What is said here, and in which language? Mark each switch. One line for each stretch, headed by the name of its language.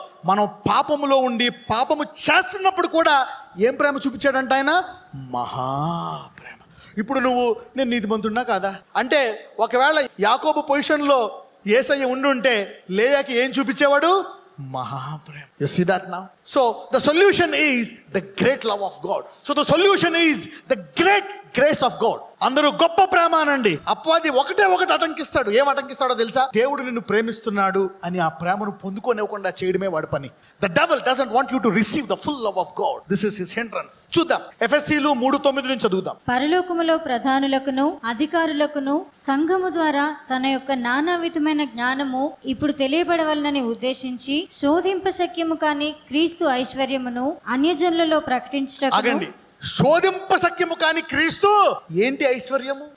Telugu: మనం పాపములో ఉండి పాపము చేస్తున్నప్పుడు కూడా ఏం ప్రేమ చూపించాడంట ఆయన? మహాప్రేమ. ఇప్పుడు నేను నీతిమంతున్నా కాదా అంటే, ఒకవేళ యాకోబు పొజిషన్లో యేసయ్య ఉండుంటే లేయాకి ఏం చూపించేవాడు? మహాప్రేమ.
English: You see that now? So the solution is the great love of God. So the solution is the great grace of God.
Telugu: అందరూ గొప్ప ప్రేమ అనండి. అపవాది ఒకటే ఒకటి అటంకిస్తాడు. ఏం అటంకిస్తాడో తెలుసా? దేవుడు నిన్ను ప్రేమిస్తున్నాడు అని ఆ ప్రేమను పొందుకోనివ్వకుండా చేయడమే వాడి పని.
English: The devil doesn't want you to receive the full love of God. This is his hindrance.
Telugu: చూద్దాం. ఎఫెసీలు 3:9 నుంచి చదువుదాం. పరలోకములో ప్రధానులకును అధికారులకును సంఘము ద్వారా తన యొక్క నానా విధమైన జ్ఞానము ఇప్పుడు తెలియబడవలనని ఉద్దేశించి శోధింప శక్యము కాని క్రీస్తు ఐశ్వర్యమును అన్యజనులలో ప్రకటించుటకు. శోధింప సఖ్యము కాని క్రీస్తు. ఏంటి ఐశ్వర్యము?